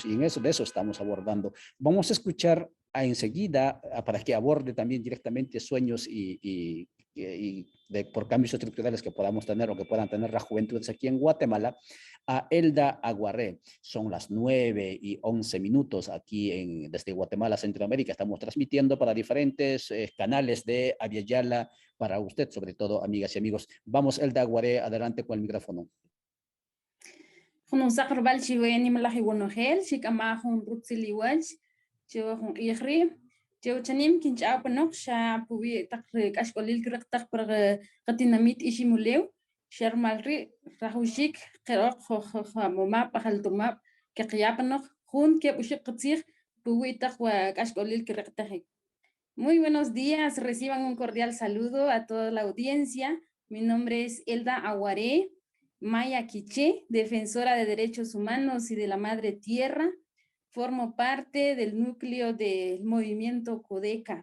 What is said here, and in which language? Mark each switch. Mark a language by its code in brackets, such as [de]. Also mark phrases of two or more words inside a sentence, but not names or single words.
[es] Y de eso estamos abordando. Vamos a escuchar enseguida, para que aborde también directamente sueños y por cambios estructurales que podamos tener o que puedan tener las juventudes aquí en Guatemala, a Elda Aguaré. Son las 9:11 aquí desde Guatemala, Centroamérica. Estamos transmitiendo para diferentes canales de Aviala para usted, sobre todo, amigas y amigos. Vamos, Elda Aguaré, adelante con el micrófono. [quc] Hun saqrbal chiweni malahi wonohel, chikama hun rutsiliwaj, chiwa ihri, chiwa chanim kincha panok sha pubi takre kashkolil kiraktak per katinamit ishimulew, sharmalri rahushik qerok moma pahaltumap keqiyapanok hun ke ushik qatsir pubi takwa kashkolil kiraktak. [es] Muy buenos días, reciban un cordial saludo a toda la audiencia. Mi nombre es Elda Aguaré Maya Quiché, defensora de derechos humanos y de la madre tierra. Formo parte del núcleo del movimiento Codeca.